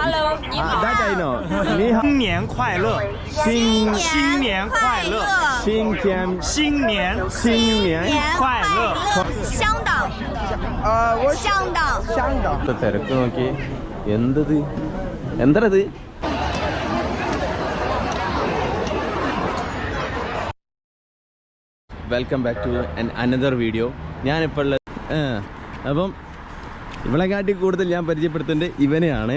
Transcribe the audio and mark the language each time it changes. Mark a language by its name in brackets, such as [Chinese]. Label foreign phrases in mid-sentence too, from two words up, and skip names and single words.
[Chinese] 你好。 [English] That I know. [Chinese] 你好。新年快乐！新年快乐！新年快乐！香港。香港。 [Malayalam] തിരക്ക് നോക്കി എന്തത് എന്തത് [English] welcome back to another video. [Malayalam] ഞാനിപ്പോൾ ഉള്ളത് അപ്പം ഇവളെ കാട്ടി കൂടുതൽ ഞാൻ പരിചയപ്പെടുത്തുന്നത് ഇവനെയാണ്.